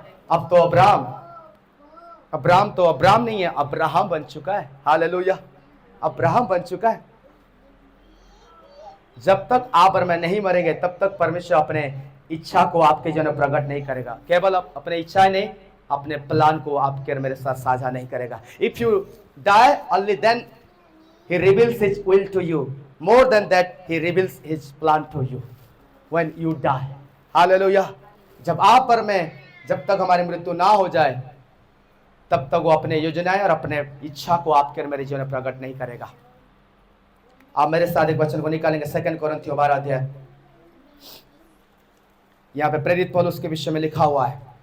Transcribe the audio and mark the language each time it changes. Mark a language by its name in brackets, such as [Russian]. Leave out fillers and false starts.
[Hindi] अब तो अब्राहम तो अब्राहम नहीं है, अब्राहम बन चुका है। हालेलुया, अब्राहम बन चुका है। जब तक आप और मैं नहीं मरेंगे तब तक परमेश्वर अपने इच्छा को आपके जन प्रकट नहीं करेगा। केवल अपने इच्छा नहीं, अपने प्लान को आपके और मेरे साथ साझा नहीं करेगा। [English] If you die only then he reveals his will to you. More than that, he reveals his plan to you when you die. Hallelujah. [Hindi] जब आप और मैं, जब तक हमारी मृत्यु ना हो जाए तब तक वो अपने योजनाएं और अपने इच्छा को आपके और मेरे जीवन में प्रकट नहीं करेगा। आप मेरे साथ एक वचन को निकालेंगे, 2 कोरिन्थियों 12 अध्याय। यहाँ पे प्रेरित पौलुस के विषय में लिखा हुआ है।